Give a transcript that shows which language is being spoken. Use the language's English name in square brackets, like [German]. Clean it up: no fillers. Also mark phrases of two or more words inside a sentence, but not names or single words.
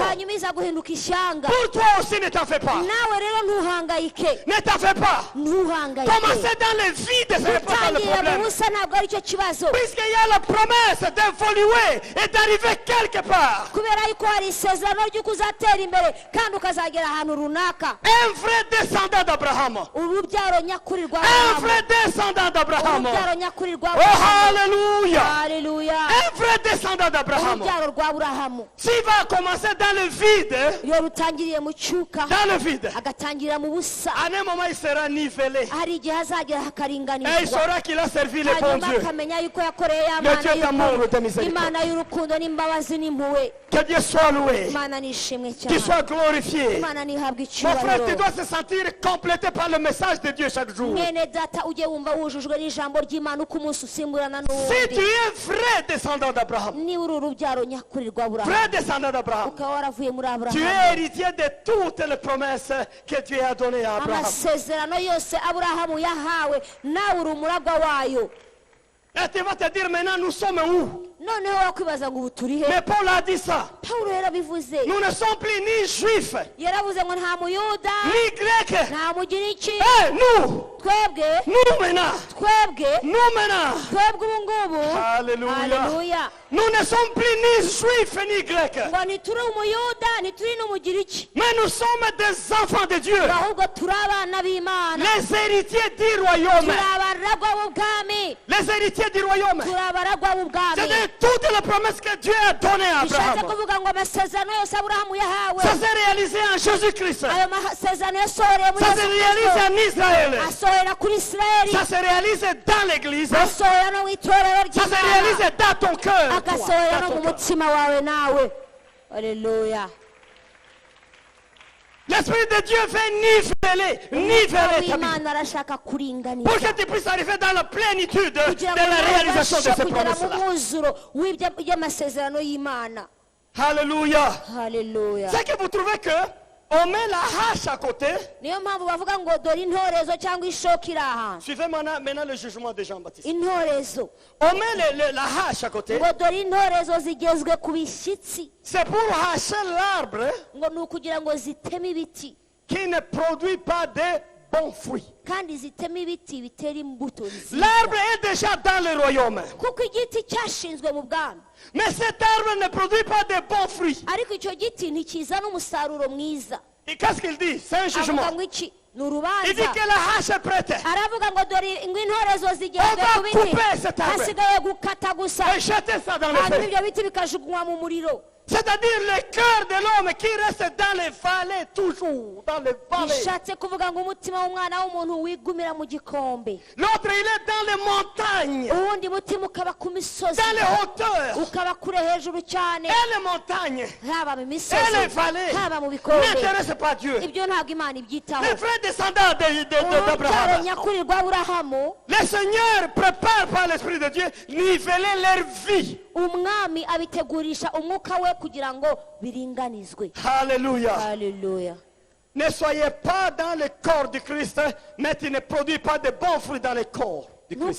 [Kinyarwanda] hanyuma iza guhinduka ishyanga [French] Pour toi aussi, ne t'en fais pas. [Kinyarwanda] nawe rero ntuhangayike [French] Ne t'en fais pas. [Kinyarwanda] ntuhangayike [French] Commencer dans le vide, ce n'est pas ça le [Kinyarwanda] gutangirira mu [French] problème. [Kinyarwanda] busa ntabwo aricyo kibazo [French] Puisqu'il y a la promesse d'évoluer et d'arriver quelque part. [Kinyarwanda] kubera yuko hari isezerano ry'uko uzatera imbere kandi ukazagera ahantu runaka [French] Un vrai descendant d'Abraham. [Kinyarwanda] urubyaro nyakuri rwa [French] Un [Kinyarwanda] aburahamu [French] vrai descendant d'Abraham. [Kinyarwanda] urubyaro nyakuri rwa [French] Oh, [Kinyarwanda] aburahamu [French] hallelujah. [Kinyarwanda] haleluya [French] Un vrai descendant d'Abraham. [Kinyarwanda] urubyaro rwa aburahamu [French] S'il va commencer dans le vide, [Kinyarwanda] iyo rutangiriye mu cyuka [French] dans le vide, [Kinyarwanda] agatangirira mu busa [French] à un moment il sera nivelé. [Kinyarwanda] hari igihe hazagera [French] Et il [Kinyarwanda] hakaringanizwa [French] saura qu'il a servi le bon [Kinyarwanda] hanyuma [French] Dieu. [Kinyarwanda] akamenya yuko yakoreye ya [French] Le Dieu d'amour et de [Kinyarwanda] mana [French] miséricorde. [Kinyarwanda] imana y'urukundo n'imbabazi n'impuhwe [French] Que Dieu soit loué. [Kinyarwanda] imana nishimwe [French] Qu'il [Kinyarwanda] cyane [French] soit glorifié. [Kinyarwanda] imana ntihabwe [French] Mon frère, [Kinyarwanda] icyubahiro [French] tu dois se sentir complété par le message de Dieu chaque jour. [Kinyarwanda] mwene data ujye wumva wujujwe n'ijambo ry'imana uko umunsi usimburana [French] Si tu [Kinyarwanda] n'uwundi [French] es vrai descendant d'Abraham, [Kinyarwanda] niba uri urubyaro nyakuri rwa aburahamu [French] vrai descendant d'Abraham, [Kinyarwanda] ukaba waravuye muri [French] tu es [Kinyarwanda] aburahamu [French] héritier de toutes les promesses que Dieu a données à Abraham. [Kinyarwanda] amasezerano yose aburahamu yahawe nawe uri umuragwa wayo [French] Et tu vas te dire maintenant, nous sommes où? [Kinyarwanda] noneho wakwibaza ngo ubu turi he [French] Mais Paul a dit ça. [Kinyarwanda] pawulo yarabivuze [French] Nous ne sommes plus ni juifs, [Kinyarwanda] yaravuze ngo nta muyuda [French] ni grecs. [Kinyarwanda] nta mugiriki [French] Et nous, [Kinyarwanda] twebwe [French] nous maintenant, [Kinyarwanda] twebwe ubu ngubu [French] Alléluia. [Kinyarwanda] haleluya [French] Nous ne sommes plus ni juifs ni grecs. [Kinyarwanda] ngo ntituri umuyuda ntituri n'umugiriki [French] Mais nous sommes des enfants de Dieu. [Kinyarwanda] ahubwo turi abana b'imana [French] Les héritiers du royaume. [Kinyarwanda] turi abaragwa b'ubwami [French] Les héritiers du royaume. [Kinyarwanda] turi abaragwa b'ubwami [French] C'est-à-dire toutes les promesses que Dieu a données à [Kinyarwanda] bishatse [French] Abraham. [Kinyarwanda] kuvuga ngo amasezerano yose aburahamu yahawe [French] Ça s'est réalisé en Jésus-Christ. [Kinyarwanda] ayo masezerano yasohoreye muri [French] Ça se [Kinyarwanda] yesu [French] réalise [Kinyarwanda] kristo [French] en Israël. [Kinyarwanda] asohora kuri isirayeli [French] Ça se réalise dans l'église. Ça [Kinyarwanda] asohora no mu itorero [French] se [Kinyarwanda] ry'imana [French] réalise dans ton cœur. [Kinyarwanda] agasohora [French] Dans [Kinyarwanda] no [French] ton [Kinyarwanda] mu [French] cœur. [Kinyarwanda] mutima wawe nawe haleluya [French] L'Esprit de Dieu veut niveler ta vie. [Kinyarwanda] w'imana arashaka kuringaniza [French] Pour que tu puisses arriver dans la plénitude de [Kinyarwanda] kugira ngo [French] la [Kinyarwanda] nawe [French] réalisation de [Kinyarwanda] ubashe [French] ces [Kinyarwanda] kugera mu [French] promesses-là. [Kinyarwanda] mwuzuro y'amasezerano y'imana [French] Alléluia. [Kinyarwanda] haleluya [French] C'est que vous trouvez que on met la hache à côté. [Kinyarwanda] niyo mpamvu bavuga ngo dore intorezo cyangwa ishoka iri ahantu [French] Suivez maintenant le jugement de Jean-Baptiste. [Kinyarwanda] intorezo [French] On met la hache à côté. [Kinyarwanda] ngo dore intorezo zigezwe ku bishyitsi [French] C'est pour hacher l'arbre [Kinyarwanda] ngo ni ukugira ngo ziteme ibiti [French] qui ne produit pas de bons fruits. [Kinyarwanda] kandi ziteme ibiti bitera imbuto nziza [French] L'arbre est déjà dans le royaume. [Kinyarwanda] kuko igiti cyashinzwe mu bwami [French] Mais cet arbre ne produit pas de bons fruits. [Kinyarwanda] ariko icyo giti ntikizana umusaruro mwiza [French] Et qu'est-ce qu'il dit? C'est un jugement. [Kinyarwanda] avuga ngo iki ni [French] Il dit [Kinyarwanda] urubanza [French] que la hache est prête. [Kinyarwanda] aravuga ngo dore ngo intorezo zigezwe [French] On va [Kinyarwanda] ku biti [French] couper cet arbre. [Kinyarwanda] hasigaye gukata gusa [French] Et jeter ça dans le [Kinyarwanda] hanyuma [French] feu. [Kinyarwanda] ibyo biti bikajugunywa mu muriro [French] C'est-à-dire le cœur de l'homme qui reste dans les vallées, toujours dans les vallées. [Kinyarwanda] bishatse kuvuga ngo umutima w'umwana w'umuntu wigumira mu gikombe, [French] L'autre, il est dans les montagnes, [Kinyarwanda] uwundi mutima ukaba ku misozi, [French] dans les hauteurs. [Kinyarwanda] ukaba kure hejuru cyane, [French] Et les montagnes, [Kinyarwanda] haba mu [French] et les [Kinyarwanda] misozi [French] vallées [Kinyarwanda] haba mu bikombe. [French] n'intéressent pas Dieu. [Kinyarwanda] Ibyo ntabwo Imana ibyitaho. [French] Les vrais descendants [Kinyarwanda] urubyaro [French] d'Abraham, [Kinyarwanda] nyakuri rwa Aburahamu, [French] le Seigneur prépare par l'Esprit de Dieu niveler leur vie. [Kinyarwanda] umwami abitegurisha umwuka we kugira ngo biringanizwe. [French] Alléluia. [Kinyarwanda] Haleluya. [French] Ne soyez pas dans le corps du Christ, mais tu ne produis pas de bons fruits dans le corps du Christ.